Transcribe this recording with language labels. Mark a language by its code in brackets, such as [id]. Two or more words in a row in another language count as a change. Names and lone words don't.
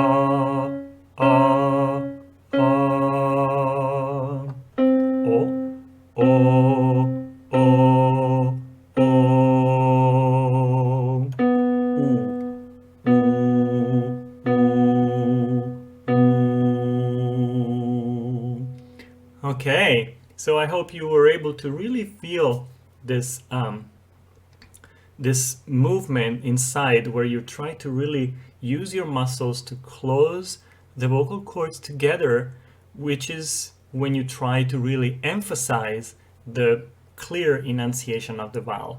[en] A. A. O. O. O. O. U. U. U. Okay, so I hope you were able to really feel this this movement inside, where you try to really use your muscles to close the vocal cords together, which is when you try to really emphasize the clear enunciation of the vowel.